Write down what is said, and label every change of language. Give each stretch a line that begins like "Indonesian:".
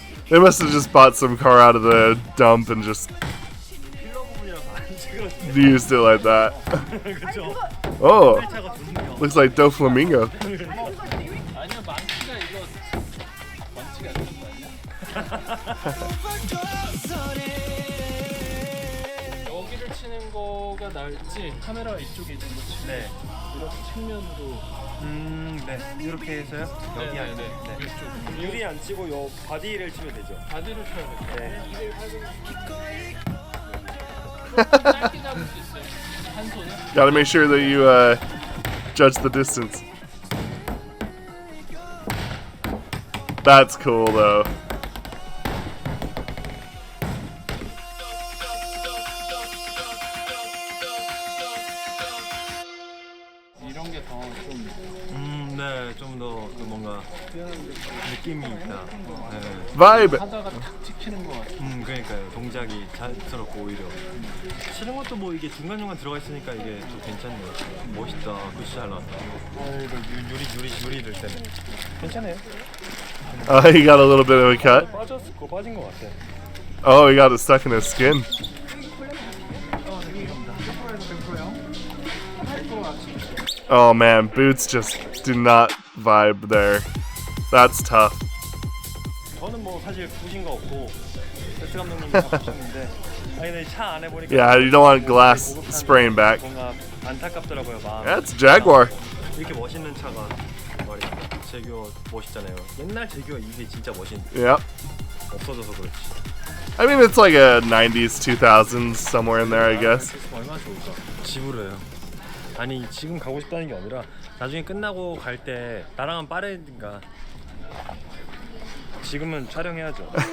English: They must have just bought some car out of the dump and just used it like that.
Korean: 그렇죠. Oh, 차가 좋네요.
English: looks like Doflamingo.
Korean: 아니야, 망치가 이거 망치가 아닌 거 아니야? 여기를 치는 거가 나을지, 카메라가 이쪽에 있는 거 치면 네. 이렇게 측면으로. 네. 이렇게 해서요? 여기 네, 아니죠? 네, 네. 이쪽. 유리 안 치고 요 바디를 치면 되죠. 바디를 쳐야 돼. 네. 이를 짧게 잡을 수 있어요. 한 손에.
English: Gotta make sure that you judge the distance. That's cool though.
Korean: 이런 게 더 좀 네. 좀 더 그 뭔가 느낌이 있다. 네.
English: Vibe.
Korean: 하다가 탁 찍히는 거 같아. 그러니까요. 동작이 자연스럽고 오히려. 치는 것도 뭐 이게 중간중간 들어가 있으니까 이게 좀 괜찮네요. 멋있다. 굿이 잘 나왔다. 이거 유리 들 때는. 괜찮아요.
English: He got a little bit of a cut.
Korean: 빠진 것 같아.
English: Oh, he got it stuck in his skin. Oh man, boots just do not vibe there. That's tough.
Korean: 저는 뭐 사실 부신 거 없고 세트 감독님이 다 부셨는데 아니 근데 차 안에 보니까
English: Yeah, you don't want glass spraying back.
Korean: 뭔가 안타깝더라고요 마음.
English: That's Jaguar.
Korean: 이렇게 멋있는 차가 말이야 제규어 멋있잖아요. 옛날 제규어 이게 진짜 멋있는데
English: Yep.
Korean: 없어져서 그렇지.
English: I mean, it's like a 90s, 2000s, somewhere in there, I guess.
Korean: 얼마나 좋을까? 지브로요. 아니 지금 가고 싶다는 게 아니라 나중에 끝나고 갈 때 나랑은 빠르니까 지금은 촬영해야죠.